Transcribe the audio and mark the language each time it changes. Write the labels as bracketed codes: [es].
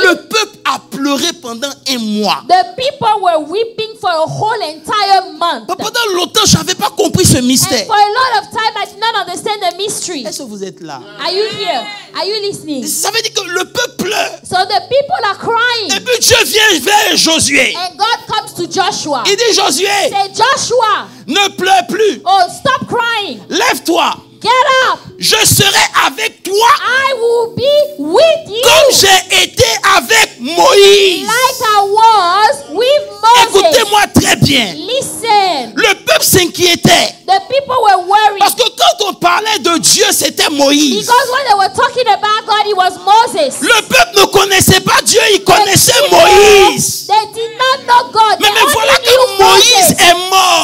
[fr] le peuple a pleuré pendant un mois. [en] The people were weeping for a whole entire month. [fr] Pendant longtemps, je n'avais pas compris ce mystère. [en] And for a lot of time, I did not understand the mystery. [fr] Est-ce que vous êtes là? [en] Are you here? Are you listening? [fr] Ça veut dire que le peuple pleure. [en] So the people are crying. [fr] Et puis Dieu vient vers Josué. [en] And God comes to Joshua. [fr] Il dit Josué, [en] say, Joshua, [fr] ne pleure plus. [en] Oh, stop crying. [fr] Lève-toi. [en] Get up. [fr] Je serai avec toi. [en] I will be with you. [fr] Comme j'ai été avec Moïse. [en] Like I was with Moses. [fr] Écoutez-moi très bien. [en] Listen. [fr] Le peuple s'inquiétait. [en] The people were worried. [fr] Parce que quand on parlait de Dieu, c'était Moïse. [en] Because when they were talking about God, it was Moses. [fr] Le peuple ne connaissait pas Dieu, il connaissait Moïse. [en] They did not know God. [fr] Mais voilà que Moïse est mort.